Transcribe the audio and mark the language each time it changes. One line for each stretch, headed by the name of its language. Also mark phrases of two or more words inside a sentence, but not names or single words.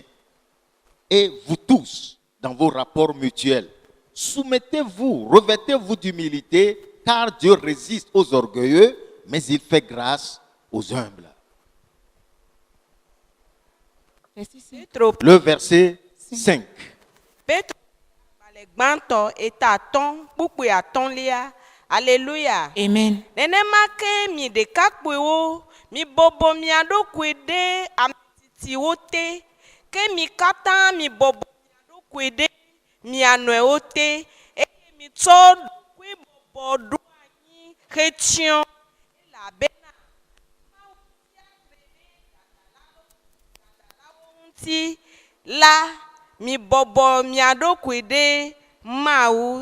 French: Et vous tous, dans vos rapports mutuels, soumettez-vous, revêtez-vous d'humilité, car Dieu résiste aux orgueilleux, mais il fait grâce aux humbles. Le verset 5. Alléluia. Amen.
Ewe: Nenema ke mi dekakpuiwo mi bobo mi aɖokui ɖe ametitiwo te ke mi katã mi bobo mi aɖokui ɖe mia nɔewo te eye mi tsɔ ɖokui bɔbɔ ɖo anyi hetsyɔ elabena Mawu tia gbe ɖe dadalawo ŋuti la mi bɔbɔ mia ɖokui ɖe Mawu.